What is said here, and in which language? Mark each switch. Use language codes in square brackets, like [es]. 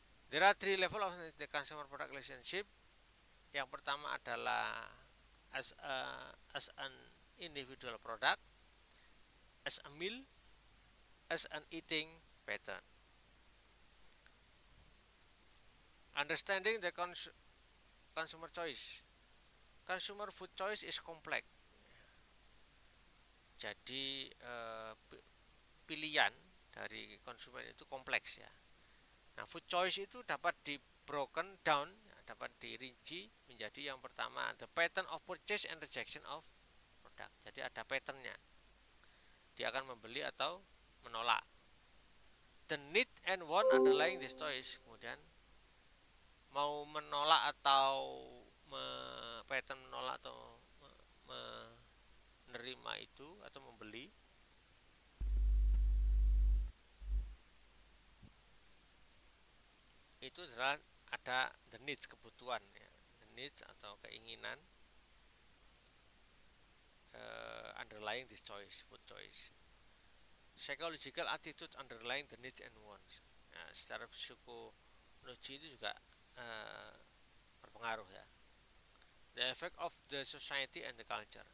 [en] There are three levels of the consumer product relationship. Yang pertama adalah as an individual product, as a meal, as an eating pattern. Understanding the consumer choice. Consumer food choice is complex. [id] Jadi pilihan dari konsumen itu kompleks ya. Nah, food choice itu dapat di broken down, dapat dirinci menjadi yang pertama the pattern of purchase and rejection of product. Jadi ada patternnya, dia akan membeli atau menolak. The need and want underlying this choice, kemudian mau menolak atau pattern menolak atau menerima itu atau membeli. Itu adalah ada the needs, kebutuhan ya. [en] The needs atau keinginan underlying this choice, food choice. Psychological attitude underlying the needs and wants. [id] Nah, secara psikologi itu juga berpengaruh ya. [en] The effect of the society and the culture.